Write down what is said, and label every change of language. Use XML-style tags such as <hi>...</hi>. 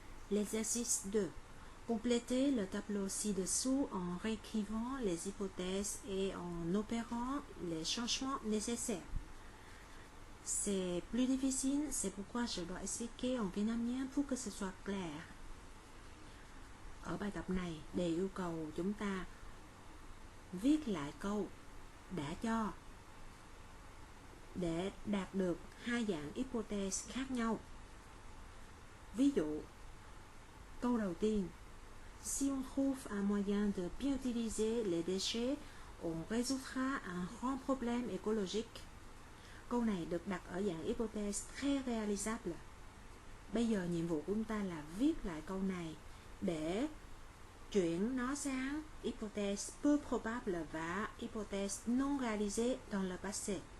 <fr>L'exercice 2. Complétez le tableau ci-dessous en réécrivant les hypothèses et en opérant les changements nécessaires. C'est plus difficile, c'est pourquoi je dois expliquer en vietnamien pour que ce soit clair.</fr> <vi>Ở bài tập này, đề yêu cầu chúng ta viết lại câu đã cho để đạt được hai dạng hypothèse khác nhau. Ví dụ, câu đầu tiên, si on trouve un moyen de bien utiliser les déchets, on résoudra un grand problème écologique. Câu này được đặt ở dạng hypothèse très réalisable. Bây giờ nhiệm vụ của chúng ta là viết lại câu này để chuyển nó sang hypothèse peu probable và hypothèse non réalisée dans le passé.</vi>